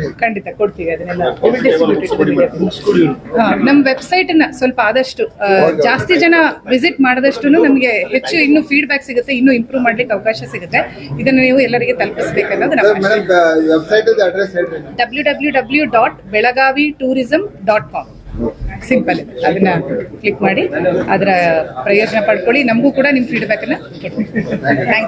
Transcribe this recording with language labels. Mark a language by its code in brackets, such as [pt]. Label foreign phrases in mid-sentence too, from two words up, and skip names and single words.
[kn] ಖಂಡಿತ ಕೊಡ್ತೀವಿ ಅದನ್ನೆಲ್ಲ. ನಮ್ಮ ವೆಬ್ಸೈಟ್ ನ ಸ್ವಲ್ಪ ಆದಷ್ಟು ಜಾಸ್ತಿ ಜನ ವಿಸಿಟ್ ಮಾಡಿದಷ್ಟು ನಮಗೆ ಹೆಚ್ಚು ಇನ್ನು ಫೀಡ್ಬ್ಯಾಕ್ ಸಿಗುತ್ತೆ, ಇನ್ನು ಇಂಪ್ರೂವ್ ಮಾಡ್ಲಿಕ್ಕೆ ಅವಕಾಶ ಸಿಗುತ್ತೆ. ಇದನ್ನ ನೀವು ಎಲ್ಲರಿಗೆ ತಲುಪಿಸಬೇಕನ್ನೋದು ನಮ್ಮ [en] website address [kn] ಹೇಳ್ರಿ. www.belagavi.tourism.com ಸಿಂಪಲ್. ಅದನ್ನ ಕ್ಲಿಕ್ ಮಾಡಿ ಅದರ ಪ್ರಯೋಜನ ಪಡ್ಕೊಳ್ಳಿ. ನಮಗೂ ಕೂಡ ನಿಮ್ಮ ಫೀಡ್ಬ್ಯಾಕ್ ಅನ್ನ ಕೊಡಿ. [en] thank you.